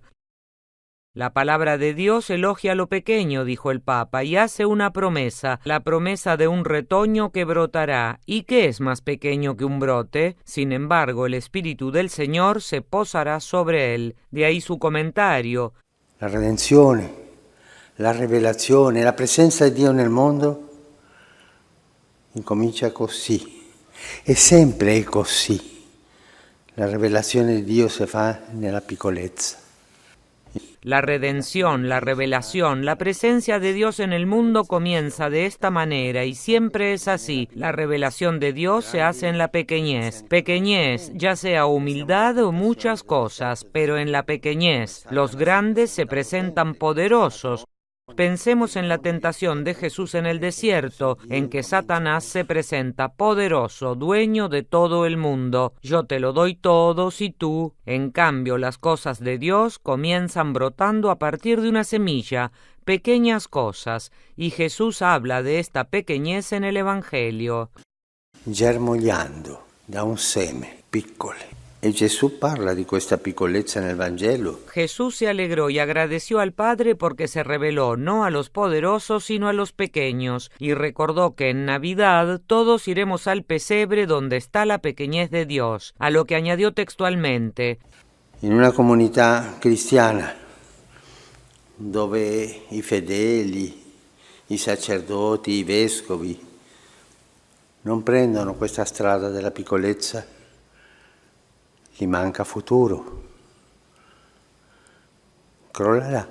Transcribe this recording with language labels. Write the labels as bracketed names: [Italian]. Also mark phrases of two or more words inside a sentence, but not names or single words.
[Spanish] La palabra de Dios elogia lo pequeño, dijo el Papa, y hace una promesa, la promesa de un retoño que brotará. ¿Y qué es más pequeño que un brote? Sin embargo, el Espíritu del Señor se posará sobre él. De ahí su comentario. [Italian] La redenzione, la rivelazione, la presenza di Dio nel mondo incomincia così. E sempre è così. La rivelazione di Dio si fa nella piccolezza. [Spanish] La redención, la revelación, la presencia de Dios en el mundo comienza de esta manera y siempre es así. La revelación de Dios se hace en la pequeñez. Pequeñez, ya sea humildad o muchas cosas, pero en la pequeñez. Los grandes se presentan poderosos. Pensemos en la tentación de Jesús en el desierto, en que Satanás se presenta poderoso, dueño de todo el mundo. Yo te lo doy todo si tú. En cambio, las cosas de Dios comienzan brotando a partir de una semilla, pequeñas cosas, y Jesús habla de esta pequeñez en el Evangelio. [Italian] Germogliando da un seme piccolo. E Gesù parla di questa piccolezza nel Vangelo. [Spanish] Jesús se alegró y agradeció al Padre porque se reveló no a los poderosos sino a los pequeños, y recordó que en Navidad todos iremos al pesebre donde está la pequeñez de Dios, a lo que añadió textualmente: [Italian] In una comunità cristiana dove i fedeli, i sacerdoti, i vescovi non prendono questa strada della piccolezza, gli manca futuro, crollerà.